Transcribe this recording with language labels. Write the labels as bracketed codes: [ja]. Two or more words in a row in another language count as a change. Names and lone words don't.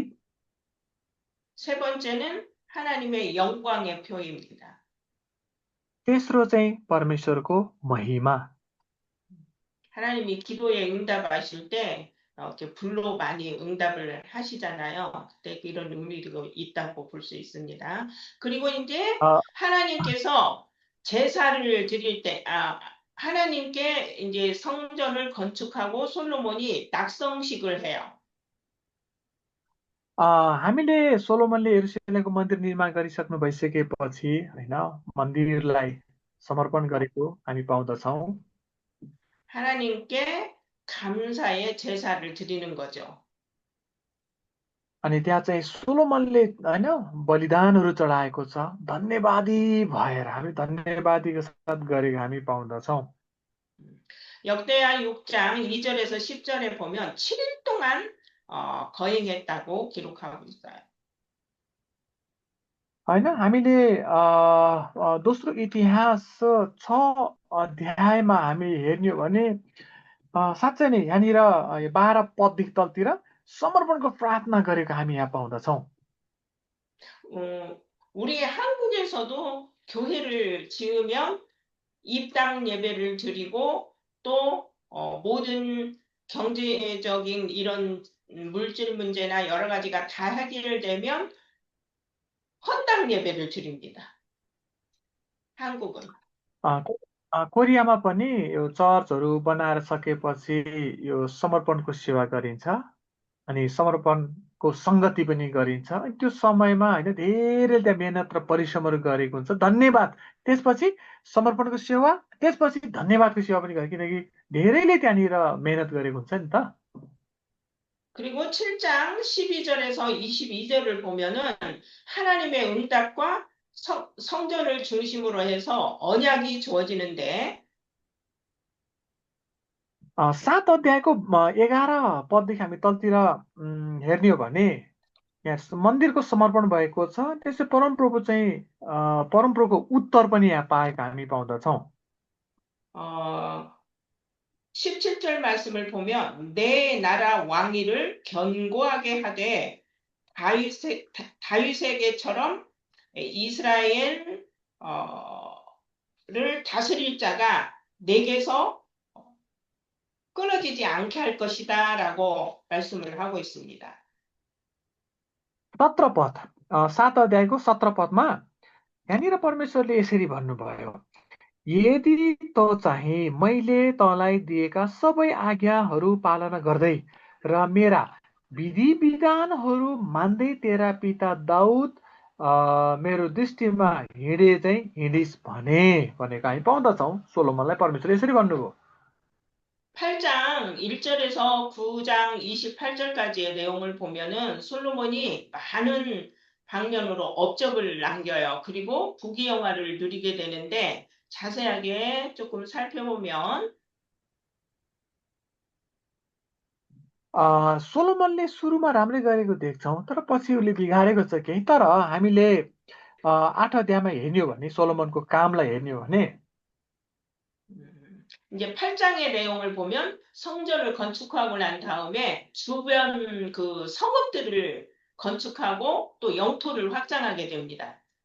[ko] 세 번째는 하나님의 영광의 표입니다. [ne] तेस्रो चाहिँ परमेश्वरको महिमा [ko] 하나님이 기도에 응답하실 때 이렇게 불로 많이 응답을 하시잖아요. 그때 이런 의미가 있다고 볼 수 있습니다. 그리고 이제 अ, 하나님께서 제사를 드릴 때, 하나님께 이제 성전을 건축하고 솔로몬이 낙성식을 해요. [ne] हामीले सोलोमनले यरुशलेमको मन्दिर निर्माण गरिसक्नु भइसकेपछि होइन मन्दिरलाई समर्पण गरेको हामी पाउँदछौँ [ko] 하나님께 감사의 제사를 드리는 거죠. [ne] अनि त्यहाँ चाहिँ सोलोमनले होइन बलिदानहरू चढाएको छ धन्यवादी भएर हामी धन्यवादीको साथ गरेको हामी पाउँदछौँ [ko] 역대하 6장 2절에서 10절에 보면 7일 동안 거행했다고 기록하고 있어요. [ne] होइन हामीले दोस्रो इतिहास 6 अध्यायमा हामी हेर्ने हो भने साँच्चै नै यहाँनिर 12 पददेखि तलतिर समर्पणको प्रार्थना गरेको हामी यहाँ पाउँदछौँ [ko] 우리 한국에서도 교회를 지으면 입당 예배를 드리고 또 모든 경제적인 이런 물질 문제나 여러 가지가 다 해결되면 헌당 예배를 드립니다. 한국은. [ne] कोरियामा पनि यो चर्चहरू बनाएर सकेपछि यो समर्पणको सेवा गरिन्छ अनि समर्पणको सङ्गति पनि गरिन्छ अनि त्यो समयमा होइन धेरै त्यहाँ मेहनत र परिश्रमहरू गरेको हुन्छ धन्यवाद त्यसपछि समर्पणको सेवा त्यसपछि धन्यवादको सेवा पनि गरे किनकि धेरैले त्यहाँनिर मेहनत गरेको हुन्छ नि त [ko] 그리고 7장 12절에서 22절을 보면은 하나님의 응답과 성전을 중심으로 해서 언약이 주어지는데 [ne] 7 अध्यायको 11 पददेखि हामी तलतिर हेर्ने हो भने यहाँ मन्दिरको समर्पण भएको छ त्यसै परमप्रभु चाहिँ परमप्रभुको उत्तर पनि यहाँ पाएका हामी पाउँदछौँ [ko] 17절 말씀을 보면 내 나라 왕위를 견고하게 하되 다윗에게처럼 이스라엘을 다스릴 자가 내게서 끊어지지 않게 할 것이다 라고 말씀을 하고 있습니다. [ne] 17 पद 7 अध्यायको 17 पदमा यहाँनिर परमेश्वरले यसरी भन्नुभयो यदि त चाहिँ मैले तँलाई दिएका सबै आज्ञाहरू पालना गर्दै र मेरा विधि विधानहरू मान्दै तेरा पिता दाउद मेरो दृष्टिमा हिँडिस् भने भनेको हामी पाउँदछौँ सोलोमनलाई परमेश्वरले यसरी भन्नुभयो [ko] 8장 1절에서 9장 28절까지의 내용을 보면은 솔로몬이 많은 방면으로 업적을 남겨요. 그리고 부귀영화를 누리게 되는데 자세하게 조금 살펴보면 [ne] सोलोमनले सुरुमा राम्रै गरेको देख्छौँ तर पछि उसले बिगारेको छ केही तर हामीले 8 अध्यायमा हेर्ने हो भने सोलोमनको कामलाई हेर्ने हो भने [ko] 이제 8장의 내용을 보면 성전을 건축하고 난 다음에 주변 그 성읍들을 건축하고 또 영토를 확장하게 됩니다.